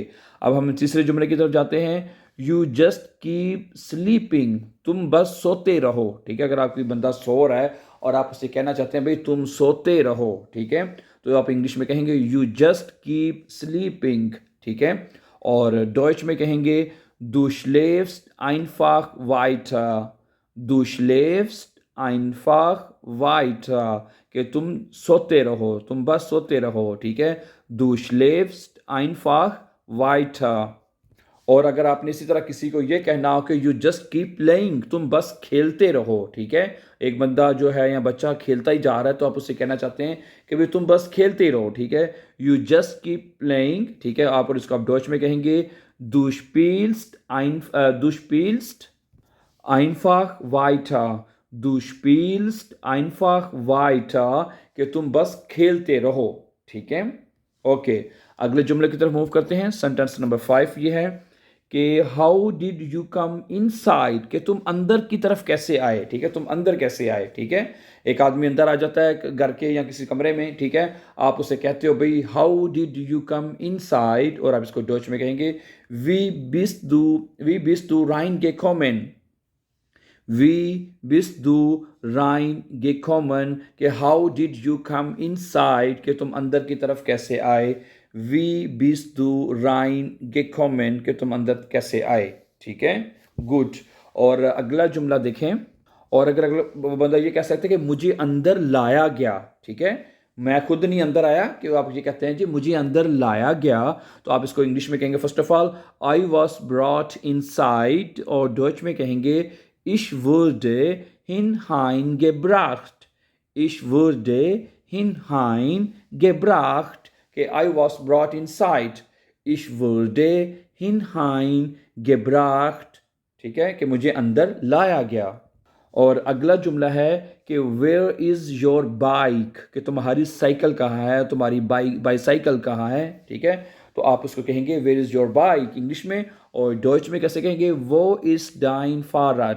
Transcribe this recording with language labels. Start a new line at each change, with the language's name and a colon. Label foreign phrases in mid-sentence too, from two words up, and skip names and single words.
Hindi: अब हम तीसरे जुमले की तरफ जाते हैं।
English: you just keep sleeping,
Hindi: तुम बस सोते रहो। ठीक है, अगर आपकी बंदा सो रहा है और आप उसे कहना चाहते हैं भाई तुम सोते रहो, ठीक है, तो आप इंग्लिश में कहेंगे
English: you just keep sleeping.
Hindi: ठीक है, और डॉइच में कहेंगे
German: du schläfst einfach weiter। du schläfst einfach weiter,
Hindi: कि तुम सोते रहो, तुम बस सोते रहो। ठीक है,
German: du schläfst einfach weiter।
Hindi: और अगर आपने इसी तरह किसी को ये कहना हो कि
English: you just keep playing,
Hindi: तुम बस खेलते रहो। ठीक है, एक बंदा जो है या बच्चा खेलता ही जा रहा है तो आप उससे कहना चाहते हैं कि भाई तुम बस खेलते रहो।
English: ठीक है, you just keep playing.
Hindi: ठीक है, आप और इसको आप डॉच में कहेंगे
German: du spielst einfach weiter। du spielst einfach weiter,
Hindi: कि तुम बस खेलते रहो। ठीक है, ओके। अगले जुमले की तरफ मूव करते हैं।
English: sentence number
Hindi: 5 ये है कि
English: how did you come inside,
Hindi: कि तुम अंदर की तरफ कैसे आए। ठीक है, तुम अंदर कैसे आए। ठीक है, एक आदमी अंदर आ जाता है घर के या किसी कमरे में। ठीक है, आप उसे कहते हो भाई
English: how did you come inside,
Hindi: और आप इसको डच में कहेंगे
German: Wie bist du rein gekommen. Wie bist du reingekommen,
Hindi: कि
English: how did you come inside,
Hindi: कि तुम अंदर की तरफ कैसे आए।
German: Wie bist du reingekommen,
Hindi: कि तुम अंदर कैसे आए। ठीक है, गुड। और अगला जुमला देखें। और अगर अगला बंदा ये कह सकते हैं कि मुझे अंदर लाया गया। ठीक है, मैं खुद नहीं अंदर आया, कि आप ये कहते हैं जी मुझे अंदर लाया गया, तो आप इसको इंग्लिश में कहेंगे
English: first of all I was brought inside,
Hindi: और डच में कहेंगे
German: Ich wurde hineingebracht। Ich wurde hineingebracht,
Hindi: कि
English: I was brought inside।
German: Ich wurde hineingebracht।
Hindi: ठीक है, कि मुझे अंदर लाया गया। और अगला जुमला है कि
English: where is your bike,
Hindi: कि तुम्हारी साइकिल कहाँ है, तुम्हारी बाईसाइकिल कहाँ है। ठीक है, तो आप उसको कहेंगे
English: where is your bike
Hindi: इंग्लिश में, और डॉइच में कैसे कहेंगे
German: Wo ist dein Fahrrad.